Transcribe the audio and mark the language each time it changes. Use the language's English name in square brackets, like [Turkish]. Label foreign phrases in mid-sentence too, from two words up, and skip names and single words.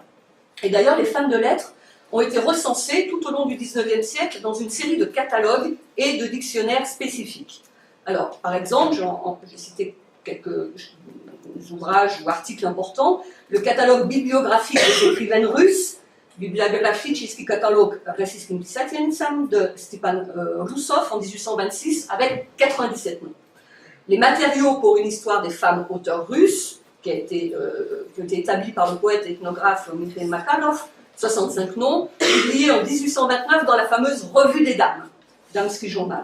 [French] Et d'ailleurs les femmes de lettres ont été recensées tout au long du XIXe siècle dans une série de catalogues et de dictionnaires spécifiques. Alors par exemple, j'ai cité quelques ouvrages ou articles importants, le catalogue bibliographique des écrivaines russes, Bibliographicheский каталог российским писательницам de Stepan Roussov en 1826, avec 97 noms. Les matériaux pour une histoire des femmes auteurs russes, qui ont été établis par le poète et ethnographe Mikhail Makarov, 65 noms, publiés en 1829 dans la fameuse Revue des Dames, Damski Journal.